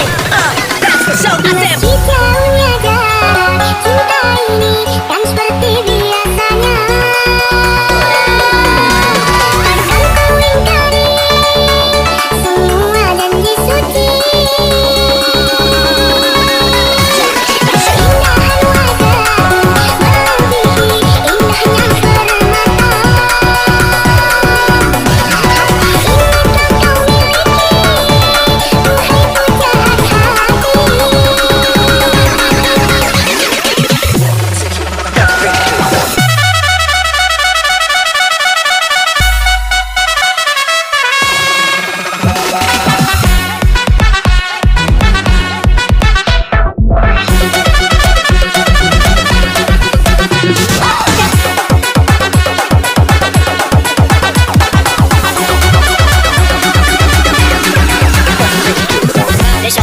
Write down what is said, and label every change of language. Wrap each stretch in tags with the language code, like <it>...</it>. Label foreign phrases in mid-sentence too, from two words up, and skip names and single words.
<en>That's for sure. I said,</en> <id>Jauhnya jarak cinta ini kan seperti biasanya. Takkan kau ingkari semua janji suci. Keindahan wajah melebihi indahnya permata. Ingin kau miliki, duhai pujaan</id> <pt>deixa a</pt>